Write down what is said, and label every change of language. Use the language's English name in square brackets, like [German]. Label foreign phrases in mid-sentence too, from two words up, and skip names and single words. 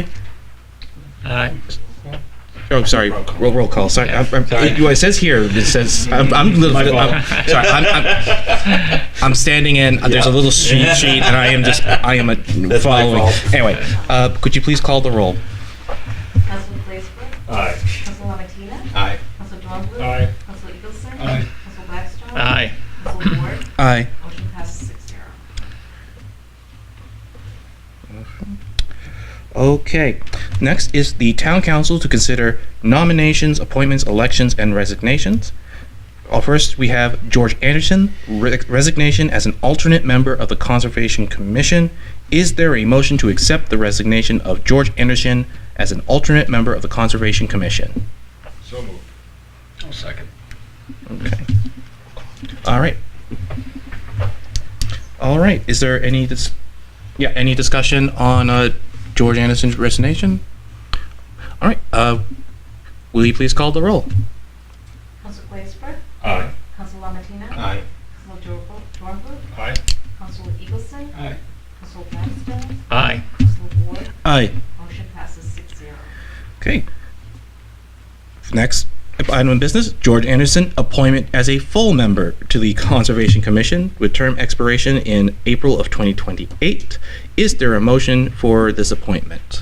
[English] Aye. Oh, sorry. Roll call. Sorry. It says here. It says I'm sorry. I'm standing in. There's a little sheet, and I am That's my following. fault. Anyway, could you please call the roll? Councilor Blaisberg. Aye. Councilor Lamatina. Aye. Councilor Dornblue. Aye. Councilor Eagleson. Aye. Councilor Blackstone. Aye. Councilor Ward. Aye. Motion passes 6-0. Okay. Next is the town council to consider nominations, appointments, elections, and resignations. First, we have George Anderson, resignation as an alternate member of the Conservation Commission. Is there a motion to accept the resignation of George Anderson as an alternate member of the Conservation Commission? So moved. I'll second. Okay. All right. All right. Is there any any discussion on George Anderson's resignation? All right. Will you please call the roll? Councilor Blaisberg. Aye. Councilor Lamatina. Aye. Councilor Dornblue. Aye. Councilor Eagleson. Aye. Councilor Blackstone. Aye. Councilor Ward. Aye. Motion passes 6-0. Okay. Next item of business, George Anderson, appointment as a full member to the Conservation Commission with term expiration in April of 2028. Is there a motion for this appointment?